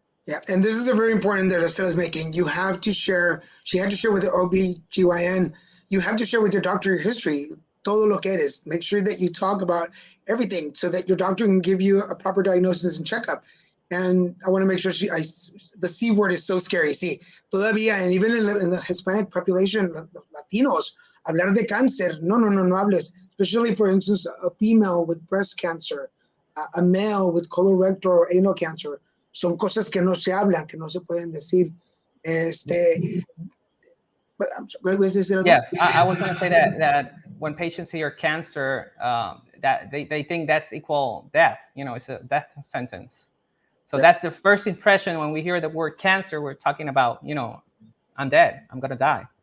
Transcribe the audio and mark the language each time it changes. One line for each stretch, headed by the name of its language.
English: Yeah, and this is a very important that Estela's making. You have to share, she had to share with the OB/GYN, you have to share with your doctor your history,
Spanish: todo lo que eres.
English: Make sure that you talk about everything so that your doctor can give you a proper diagnosis and checkup. And I want to make sure the C word is so scary.
Spanish: Sí, todavía,
English: and even in the Hispanic population,
Spanish: Latinos, hablar de cáncer, no hables.
English: Especially, for instance, a female with breast cancer, a male with colorectal or anal cancer.
Spanish: Son cosas que no se hablan, que no se pueden decir.
English: But yeah, I was going to say that when patients hear cancer, that they think that's equal death. It's a death sentence. So that's the first impression when we hear the word cancer. We're talking about, I'm dead, I'm going to die.